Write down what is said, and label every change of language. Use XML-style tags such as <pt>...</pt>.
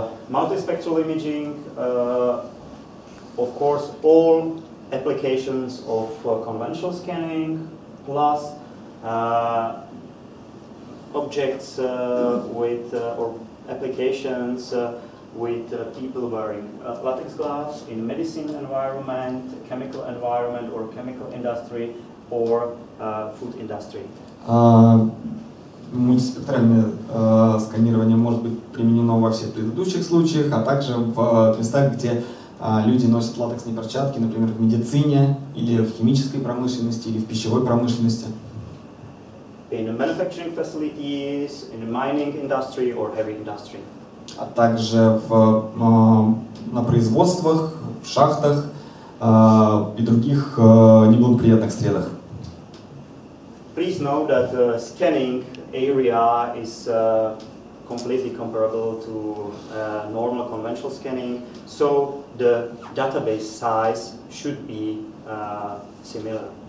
<en>Multispectral imaging, of course, all applications of conventional scanning, plus objects with or applications with people wearing latex gloves in medicine environment, chemical environment, or chemical industry, or food industry.</en> <ru>Мультиспектральное сканирование может быть применено во всех предыдущих случаях, а также в местах, где люди носят латексные перчатки, например, в медицине, или в химической промышленности, или в пищевой промышленности.</ru> <en>In manufacturing facilities, in the mining industry or heavy industry.</en> <ru>А также на производствах, в шахтах и других неблагоприятных средах.</ru> <en>Please know that scanning area is completely comparable to normal conventional scanning, so the database size should be similar.</en>